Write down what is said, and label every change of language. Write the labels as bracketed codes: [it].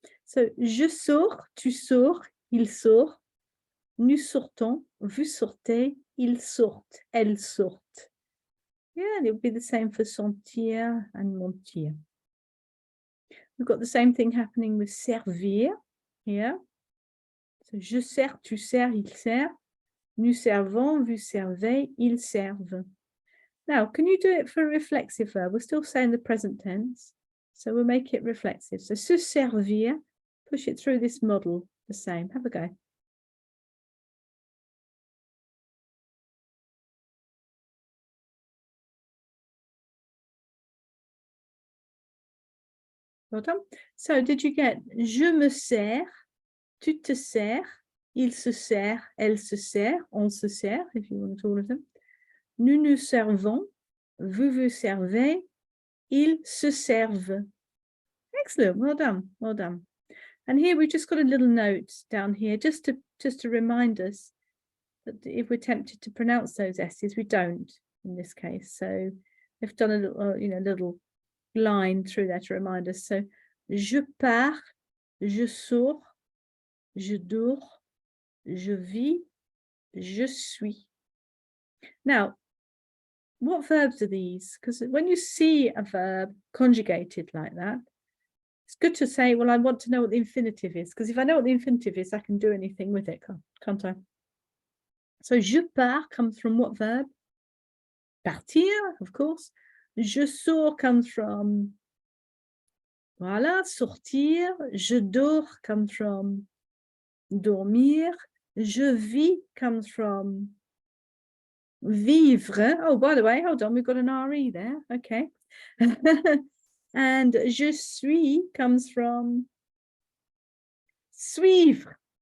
[fr] So, je sors, tu sors, il sort, nous sortons, vous sortez, ils sortent, elles sortent. [en] Yeah, and it would be the same for sentir and mentir. We've got the same thing happening with servir here. [fr] So, je sers, tu sers, il sert. Nous servons, vous servez, ils servent. [en] Now, can you do it for a reflexive verb? We're still saying the present tense. So we'll make it reflexive. So se servir, push it through this model the same. Have a go. Well done. So did you get [fr] je me sers, tu te sers, il se sert, elle se sert, on se sert, [en] if you want all of them. [fr] Nous nous servons, vous vous servez, ils se servent. [en] Excellent. Well done. Well done. And here we've just got a little note down here just to remind us that if we're tempted to pronounce those S's, we don't in this case. So they've done a little, little line through there to remind us. [fr] So je pars, je sors, je dors, je vis, je suis. [en] Now, what verbs are these? Because when you see a verb conjugated like that, it's good to say, well, I want to know what the infinitive is, because if I know what the infinitive is, I can do anything with it, can't I? So [fr] je pars [en] comes from what verb? Partir, of course. [fr] Je sors [en] comes from, [fr] voilà, [en] sortir. [fr] Je dors [en] comes from dormir. [fr] Je vis [en] comes from vivre. Oh, by the way, hold on, we've got an RE there. Okay. And [fr] je suis [en] comes from suivre.